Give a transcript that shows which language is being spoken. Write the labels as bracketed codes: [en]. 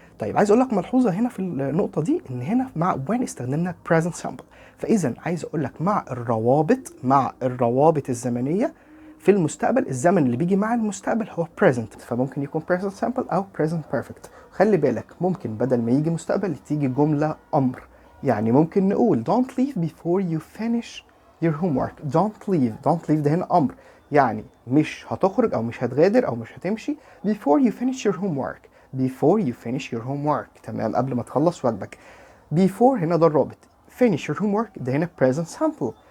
[ar] طيب عايز أقول لك ملحوظة هنا في النقطة دي، إن هنا مع when استخدمنا present simple. فإذا عايز أقول لك مع الروابط الزمنية في المستقبل، الزمن اللي بيجي مع المستقبل هو present، فممكن يكون present simple أو present perfect. خلي بالك ممكن بدل ما يجي مستقبل تيجي جملة أمر. يعني ممكن نقول [en] don't leave before you finish your homework. [ar] don't leave ده هنا أمر، يعني مش هتخرج او مش هتغادر او مش هتمشي [en] before you finish your homework. [ar] تمام، قبل ما تخلص واجبك. before هنا ده الرابط، [en] finish your homework [ar] ده هنا present simple.